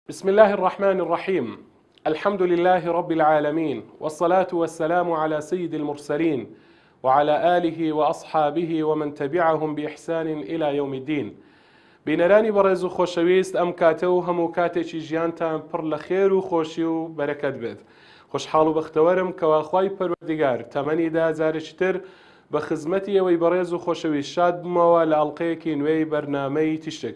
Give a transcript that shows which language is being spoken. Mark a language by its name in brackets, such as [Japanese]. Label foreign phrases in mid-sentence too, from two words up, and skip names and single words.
[Arabic] الله الرحمن الرحيم. الحمد لله رب العالمين، والصلاة والسلام على سيد المرسلين وعلى آله وأصحابه ومن تبعهم بإحسان إلى يوم الدين. [Central Kurdish] بینەرانی بەڕێز و خۆشەویست، ئەم کاتە و هەموو کاتێکی ژیانتان پڕ لە خێر و خۆشی و بەرەکەت بێت. خۆشحاڵ و بەختەوەرم کەوا خوای پەروەردیگار تەمەنیدا جارێکی تر بە خزمەتی ئەوەی بەڕێز و خۆشەویست شاد بوومەوە لە ئەڵقەیەکی نوێی بەرنامەی تیشک.